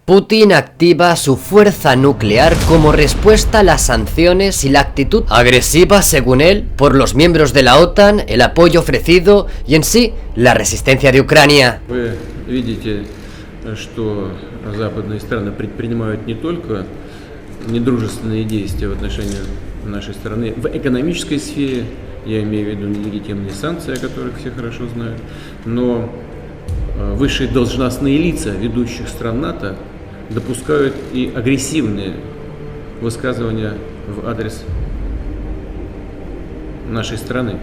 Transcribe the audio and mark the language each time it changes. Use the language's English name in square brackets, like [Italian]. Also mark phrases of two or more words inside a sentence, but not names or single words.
[Spanish] Putin activa su fuerza nuclear como respuesta a las sanciones y la actitud agresiva, según él, por los miembros de la OTAN, el apoyo ofrecido y en sí la resistencia de Ucrania. [Russian] Вы видите, что западные страны предпринимают не только недружественные действия в отношении нашей страны в экономической сфере, я имею в виду нелегитимные санкции, о которых все хорошо знают, но высшие должностные лица ведущих стран НАТО допускают и агрессивные высказывания в адрес нашей страны.